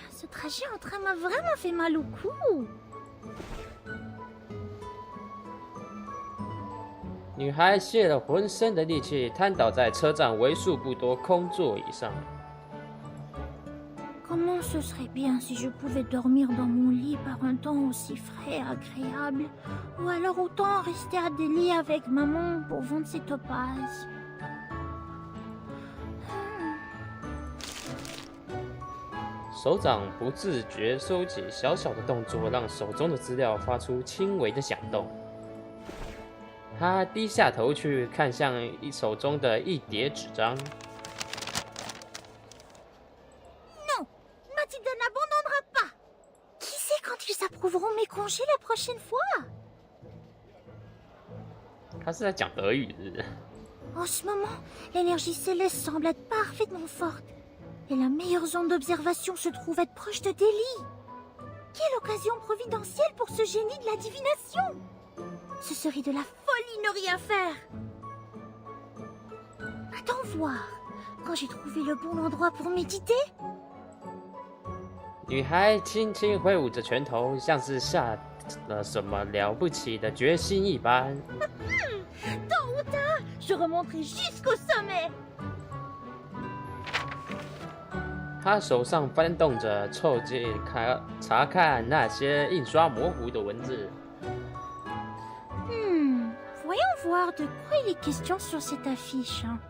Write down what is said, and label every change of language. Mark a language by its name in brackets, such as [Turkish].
[French] Ce trajet en train m'a vraiment fait mal au cou. [Chinese] 女孩泄了浑身的力气，瘫倒在车站为数不多空座椅上。 [French] Comment ce serait bien si je pouvais dormir dans mon lit par un temps aussi frais et agréable. Ou alors autant rester à Delhi avec maman pour vendre ses topazes. [Chinese] 手掌不自觉收起，小小的动作让手中的资料发出轻微的响动。他低下头去看向手中的一叠纸张。 [French] Non, Mathilde n'abandonnera pas. Qui sait quand ils approuveront mes congés la prochaine fois? [Chinese] 他是在讲德语是不是？ [French] En ce moment, l'énergie céleste semble être parfaitement forte. Et la meilleure zone d'observation se trouve être proche de Delhi. Quelle occasion providentielle pour ce génie de la divination! Ce serait de la folie ne rien faire. Attends voir. Quand j'ai trouvé le bon endroit pour méditer. [Chinese] 女孩轻轻挥舞着拳头，像是下了什么了不起的决心一般。 [French] Tôt ou tard, je remonterai jusqu'au sommet. [Chinese] 她手上翻动着，凑近查看那些印刷模糊的文字。 [French] Voyons voir de quoi il est question sur cette affiche.